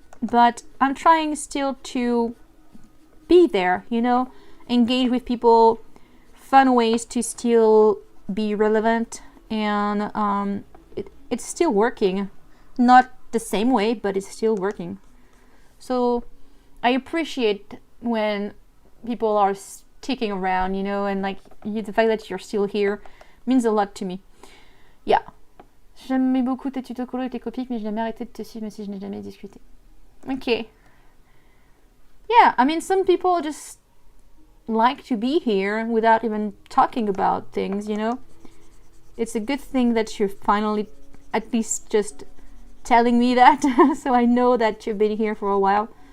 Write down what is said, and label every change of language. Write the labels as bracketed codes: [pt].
[en] But I'm trying still to be there, you know, engage with people, fun ways to still be relevant, and it's still working. Not the same way, but it's still working. So I appreciate when people are sticking around, you know, and like the fact that you're still here means a lot to me. Yeah. [fr] J'aimais beaucoup tes tutos colo et tes copies, mais je n'ai jamais arrêté de te suivre, même si je n'ai jamais discuté. [en] Okay. Yeah, I mean, some people just like to be here without even talking about things, you know. It's a good thing that you're finally at least just telling me that, so I know that you've been here for a while.